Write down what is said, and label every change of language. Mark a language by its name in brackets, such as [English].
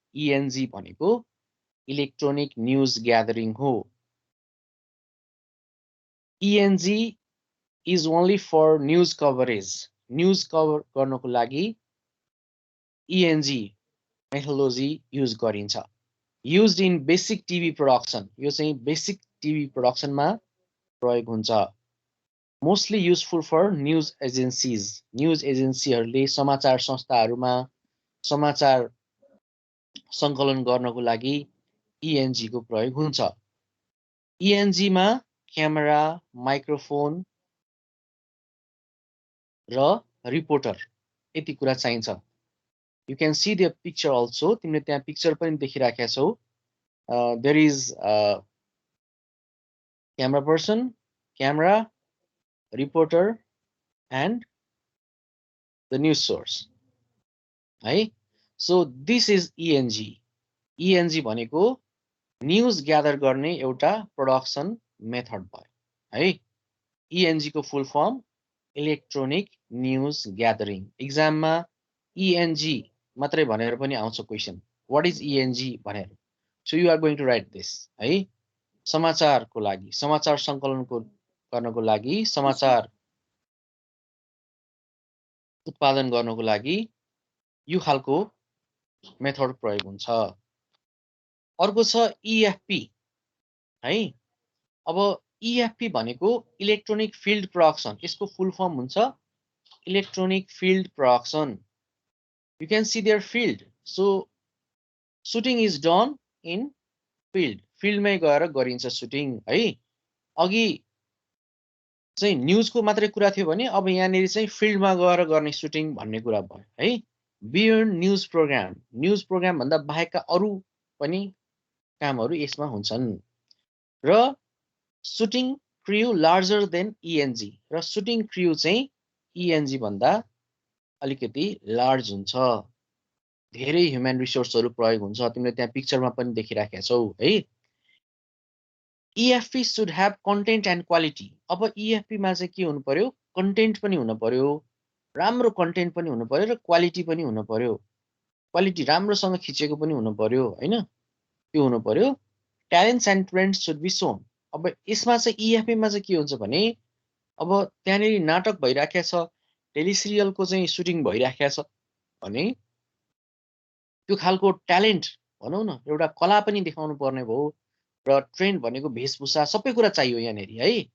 [Nepali] ENG भनेको electronic news gathering हो. [English] ENG is only for news coverage. [Nepali] News cover गर्नको लागि ENG methodology use गरिन्छ. [English] Used in basic TV production. [Nepali] यो चाहिँ basic TV production मा प्रयोग हुन्छ. [English] Mostly useful for news agencies. [Nepali] News एजेन्सीहरूले समाचार संस्थाहरूमा समाचार सङ्कलन गर्नको लागि ENG को प्रयोग हुन्छ. ENG मा क्यामेरा, माइक्रोफोन र रिपोर्टर यति कुरा चाहिन्छ. [English] You can see the picture also. [Nepali] तिमीले त्यहाँ पिक्चर पनि देखिराखेका छौ. [English] There is a camera person, camera, reporter, and the news source. है? So this is ENG. [Nepali] ENG भनेको न्यूज ग्यादर गर्ने एउटा प्रोडक्सन मेथड भयो. है? ENG को full form electronic news gathering. एक्जाममा ENG मात्रै भनेर पनि आउँछ क्वेशन. [English] what is ENG [Nepali] भनेर. [English] So you are going to write this. है? [Nepali] समाचारको लागि, समाचार सङ्कलनको गर्नको लागि, समाचार उत्पादन गर्नको लागि यो खालको मेथड प्रयोग हुन्छ. अर्को छ EFP. है? अब EFP भनेको इलेक्ट्रोनिक फिल्ड प्रोडक्सन. यसको फुल फर्म हुन्छ electronic field production. [English] You can see their field. So shooting is done in field. [Nepali] Field मै गएर गरिन्छ shooting. है? अघि चाहिँ न्यूजको मात्रै कुरा थियो भने अब यहाँनिर चाहिँ फिल्डमा गएर गर्ने shooting भन्ने कुरा भयो. [English] है? Beyond news program. [Nepali] News programme भन्दा बाहेकका अरू पनि कामहरू यसमा हुन्छन्. [English] र shooting crew larger than ENG. [Nepali] र shooting crew चाहिँ ENG भन्दा अलिकति लार्ज हुन्छ. धेरै ह्युमन रिसोर्सहरु प्रयोग हुन्छ. तिमीले त्यहाँ पिक्चरमा पनि देखिराखेका छौ. है? [English] EFP should have content and quality. [Nepali] अब EFP मा चाहिँ के हुनु पर्यो? कन्टेन्ट पनि हुनु पर्यो, राम्रो कन्टेन्ट पनि हुनु पर्यो र क्वालिटी पनि हुनु पर्यो. क्वालिटी राम्रोसँग खिचेको पनि हुनु पर्यो. हैन? त्यो हुनु पर्यो. [English] Talents and trends should be shown. [Nepali] अब यसमा चाहिँ EFP मा चाहिँ के हुन्छ भने अब त्यहाँनेरि नाटक भइराखेको छ, टेली सिरियलको चाहिँ सुटिङ भइराखेको छ भने त्यो खालको ट्यालेन्ट भनौं न, एउटा कला पनि देखाउनु पर्ने भयो र ट्रेन्ड भनेको भेषभूषा सबै कुरा चाहियो यहाँनेरि. है?